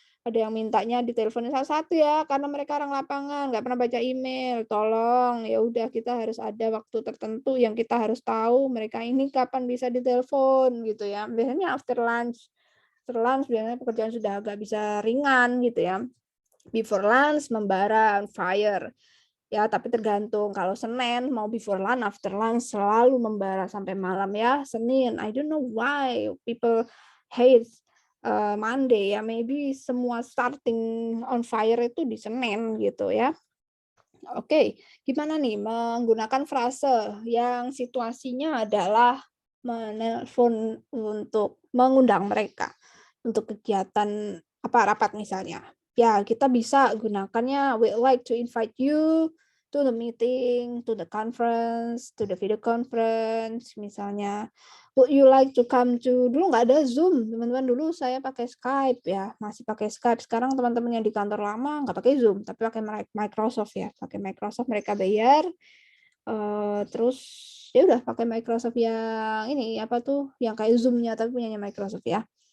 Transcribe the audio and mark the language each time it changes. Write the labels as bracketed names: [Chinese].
[Indonesian] Ada yang mintanya diteleponin satu-satu ya, karena mereka orang lapangan, nggak pernah baca email. Tolong, ya udah kita harus ada waktu tertentu yang kita harus tahu mereka ini kapan bisa ditelepon gitu ya. Biasanya after lunch biasanya pekerjaan sudah agak bisa ringan gitu ya. Before lunch membara on fire. Ya, tapi tergantung. Kalau Senin mau before lunch, after lunch selalu membara sampai malam ya. [English] Senin, I don't know why people hate Monday ya. Maybe semua starting on fire itu di Senin gitu ya. [Indonesian] Oke, gimana nih menggunakan frase yang situasinya adalah menelpon untuk mengundang mereka untuk kegiatan apa rapat misalnya. [English] Ya, kita bisa gunakannya "we'd like to invite you to the meeting, to the conference, to the video conference," misalnya. [Indonesian] "Would you like to come to" dulu nggak ada Zoom, teman-teman, dulu saya pakai Skype ya, masih pakai Skype. Sekarang teman-teman yang di kantor lama nggak pakai Zoom, tapi pakai Microsoft ya, pakai Microsoft mereka bayar, terus ya udah pakai Microsoft yang ini, apa tuh, yang kayak Zoom-nya tapi punyanya Microsoft ya.